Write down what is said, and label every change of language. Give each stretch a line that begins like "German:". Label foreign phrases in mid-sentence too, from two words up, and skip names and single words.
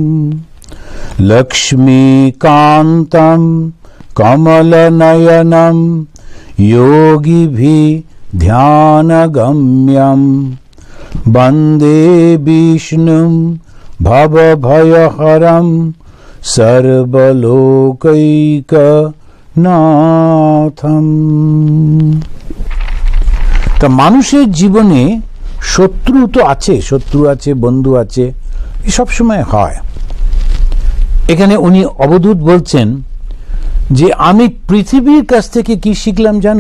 Sanskrit: लक्ष्मीकान्तं कमलनयनं योगिभिः ध्यानगम्यं वन्दे विष्णुं भवभयहरं सर्वलोकैकनाथं।
Bangla: তা মানুষের জীবনে শত্রু তো আছে, শত্রু আছে, বন্ধু আছে, সব সময় হয়। এখানে উনি অবধূত বলছেন যে আমি পৃথিবীর কাছ থেকে কি শিখলাম জানো?